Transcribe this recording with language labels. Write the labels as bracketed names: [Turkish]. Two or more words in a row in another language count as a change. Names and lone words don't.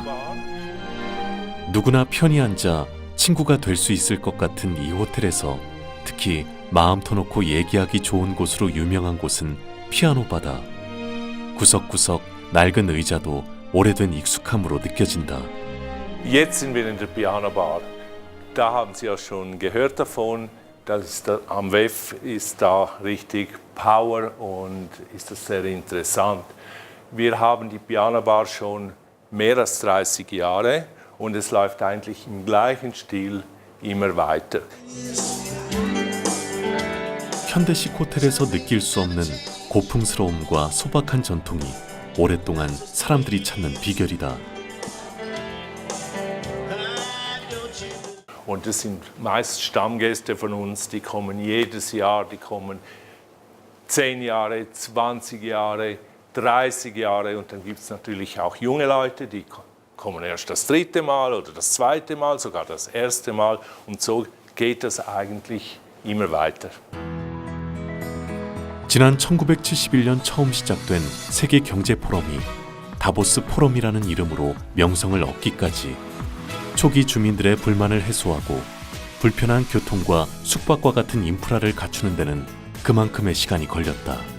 [Korean] 누구나 편히 앉아 친구가 될 수 있을 것 같은 이 호텔에서 특히 마음 터놓고 얘기하기 좋은 곳으로 유명한 곳은 피아노 바다. 구석구석 낡은 의자도 오래된 익숙함으로 느껴진다. [German] Jetzt sind wir in der Piano Bar. Da haben Sie ja schon gehört davon. Am WEF ist da richtig Power und ist das sehr interessant. Wir haben die Piano Bar schon mehr als 30 Jahre und es läuft eigentlich im gleichen Stil immer weiter. [Korean] 현대식 호텔에서 느낄 수 없는 고풍스러움과 소박한 전통이 오랫동안 사람들이 찾는 비결이다. [German] Und das sind meist Stammgäste von uns, die kommen jedes Jahr, die kommen 10 Jahre, 20 Jahre, 30 Jahre und dann gibt es natürlich auch junge Leute, die kommen erst das 3. Mal oder das 2. Mal, sogar das 1. Mal und so geht das eigentlich immer weiter. [Korean] 지난 1971년 처음 시작된 세계 경제 포럼이 다보스 포럼이라는 이름으로 명성을 얻기까지 초기 주민들의 불만을 해소하고 불편한 교통과 숙박과 같은 인프라를 갖추는 데는 그만큼의 시간이 걸렸다.